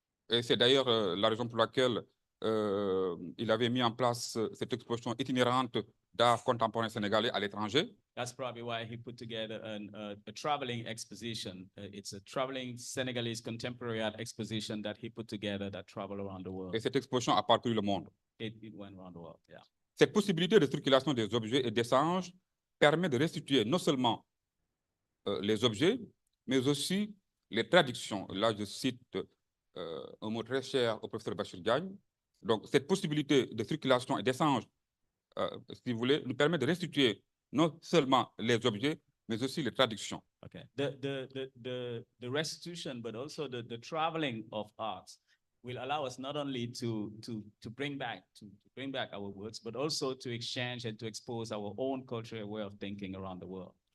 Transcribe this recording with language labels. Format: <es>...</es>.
<fr>Et c'est d'ailleurs la raison pour laquelle il avait mis en place cette exposition itinérante d'art contemporain sénégalais à l'étranger.</fr> <en>That's probably why he put together a traveling exposition. It's a traveling Senegalese contemporary art exposition that he put together that travel around the world.</en> <fr>Et cette exposition a parcouru le monde.</fr> <en>It went around the world, yeah.</en> <fr>Cette possibilité de circulation des objets et d'échange permet de restituer non seulement les objets, mais aussi les traductions. Là, je cite un mot très cher au professeur Bachir Diagne. Donc, cette possibilité de circulation et d'échange, si vous voulez, nous permet de restituer non seulement les objets, mais aussi les traductions.</fr> <en>Okay. The restitution, but also the traveling of arts will allow us not only to bring back our works, but also to exchange and to expose our own cultural way of thinking around the world.</en>